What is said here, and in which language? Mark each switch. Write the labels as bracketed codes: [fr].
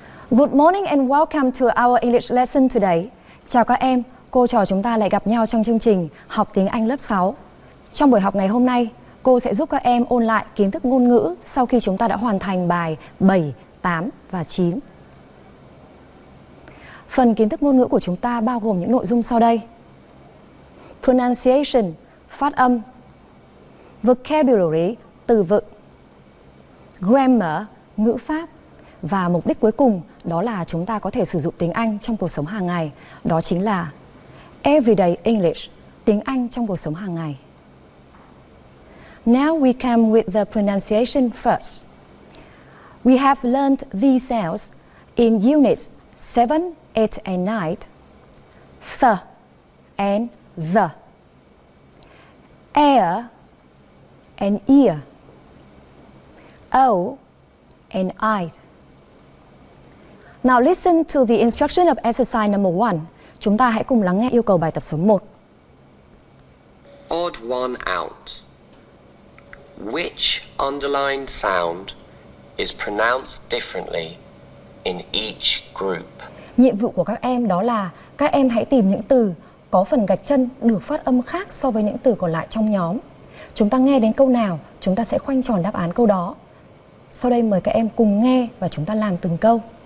[en] Good morning and welcome to our English lesson today. [vi] Chào các em, cô trò chúng ta lại gặp nhau trong chương trình học tiếng Anh lớp 6. Trong buổi học ngày hôm nay, cô sẽ giúp các em ôn lại kiến thức ngôn ngữ sau khi chúng ta đã hoàn thành bài 7, 8 và 9. Phần kiến thức ngôn ngữ của chúng ta bao gồm những nội dung sau đây: [en] pronunciation, [vi] phát âm; [en] vocabulary, [vi] từ vựng; [en] grammar, [vi] ngữ pháp; và mục đích cuối cùng đó là chúng ta có thể sử dụng tiếng Anh trong cuộc sống hàng ngày, đó chính là [en] everyday English, [vi] tiếng Anh trong cuộc sống hàng ngày. [en] Now we come with the pronunciation first. We have learned these sounds in units 7, 8 and 9. The and the. Air and ear. O and I. Now listen to the instruction of exercise number 1. [vi] Chúng ta hãy cùng lắng nghe yêu cầu bài tập số 1. [en] Odd one out. Which underlined sound is pronounced differently in each group? [vi] Nhiệm vụ của các em đó là các em hãy tìm những từ có phần gạch chân được phát âm khác so với những từ còn lại trong nhóm. Chúng ta nghe đến câu nào, chúng ta sẽ khoanh tròn đáp án câu đó. Sau đây mời các em cùng nghe và chúng ta làm từng câu.